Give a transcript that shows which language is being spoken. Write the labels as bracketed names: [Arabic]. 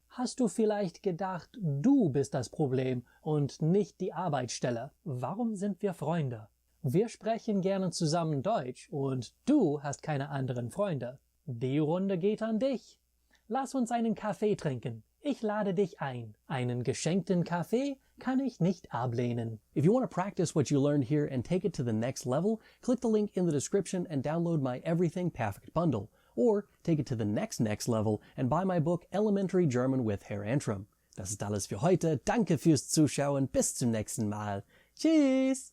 [German] Hast du vielleicht gedacht, du bist das Problem und nicht die Arbeitsstelle? Warum sind wir Freunde? Wir sprechen gerne zusammen Deutsch und du hast keine anderen Freunde. Die Runde geht an dich. Lass uns einen Kaffee trinken. Ich lade dich ein. Einen geschenkten Kaffee kann ich nicht ablehnen. [English] If you want to practice what you learned here and take it to the next level, click the link in the description and download my Everything Perfekt bundle. Or take it to the next level and buy my book Elementary German with Herr Antrim. [German] Das ist alles für heute. Danke fürs Zuschauen. Bis zum nächsten Mal. Tschüss!